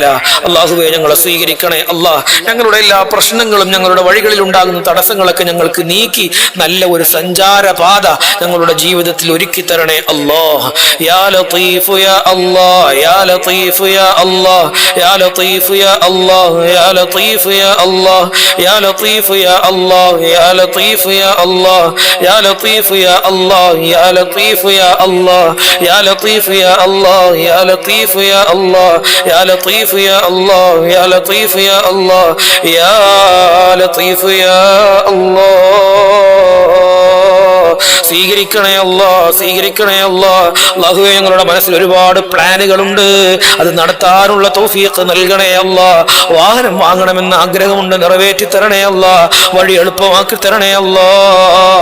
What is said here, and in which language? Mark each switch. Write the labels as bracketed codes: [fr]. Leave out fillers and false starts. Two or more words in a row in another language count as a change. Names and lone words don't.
[ml] അല്ലാഹുവേ, ഞങ്ങളെ സ്വീകരിക്കണേ അല്ലാഹ്. ഞങ്ങളുടെ എല്ലാ പ്രശ്നങ്ങളും, ഞങ്ങളുടെ വഴികളിൽ ഉണ്ടാകുന്ന തടസ്സങ്ങളൊക്കെ ഞങ്ങൾക്ക് നീക്കി നല്ല ഒരു സഞ്ചാരപാത ഞങ്ങളുടെ ജീവിതത്തിൽ ഒരുക്കി തരണേ അല്ലാഹ്. [ar] يا لطيف يا الله يا لطيف يا الله يا لطيف يا الله يا لطيف يا الله يا لطيف يا الله يا لطيف يا الله يا لطيف يا الله يا لطيف يا الله يا لطيف يا الله يا لطيف يا الله يا لطيف يا الله يا لطيف يا الله يا لطيف يا الله. [ml] സ്വീകരിക്കണേ അല്ലാഹ്, സ്വീകരിക്കണേ അല്ലാഹ്. അല്ലാഹുവേ, ഞങ്ങളുടെ മനസ്സിൽ ഒരുപാട് പ്ലാനുകളുണ്ട്, അത് നടത്താനുള്ള തൗഫീഖ് നൽകണേ അല്ലാഹ്. വാഹനം വാങ്ങണമെന്ന് ആഗ്രഹമുണ്ട്, നിറവേറ്റി തരണേ അല്ലാഹ്. വഴി എളുപ്പമാക്കി തരണേ അല്ലാഹ്.